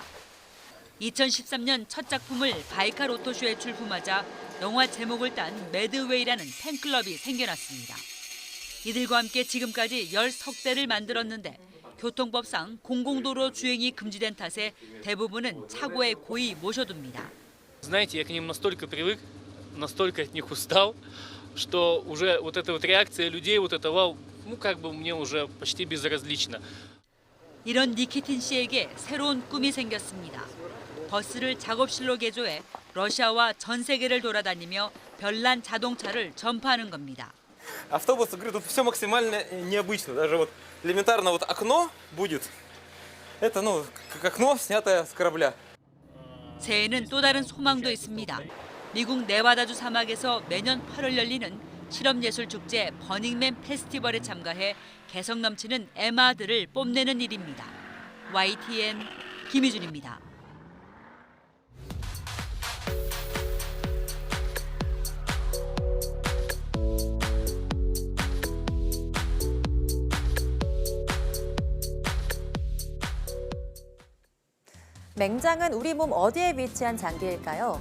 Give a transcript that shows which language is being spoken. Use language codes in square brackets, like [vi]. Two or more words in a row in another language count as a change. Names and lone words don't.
[ko] 2013년 첫 작품을 바이칼 오토쇼에 출품하자 영화 제목을 딴 매드웨이라는 팬클럽이 생겨났습니다. 이들과 함께 지금까지 13대를 만들었는데 교통법상 공공도로 주행이 금지된 탓에 대부분은 차고에 고이 모셔둡니다. [ru] Знаете, я к ним настолько привык, настолько от них устал, что уже вот эта вот реакция людей, вот это вау, как бы мне уже почти безразлично. [ko] 이런 니키틴 씨에게 새로운 꿈이 생겼습니다. 버스를 작업실로 개조해 러시아와 전 세계를 돌아다니며 별난 자동차를 전파하는 겁니다. [ru] Автобус, говорю, тут все максимально необычно. Даже вот элементарно вот окно будет. Это, как окно, снятое с корабля. [ko] 새해에는 또 다른 소망도 있습니다. 미국 네바다주 사막에서 매년 8월 열리는 실험예술축제 버닝맨 페스티벌에 참가해 개성 넘치는 에마들을 뽐내는 일입니다. YTN 김희준입니다. 맹장은 우리 몸 어디에 위치한 장기일까요?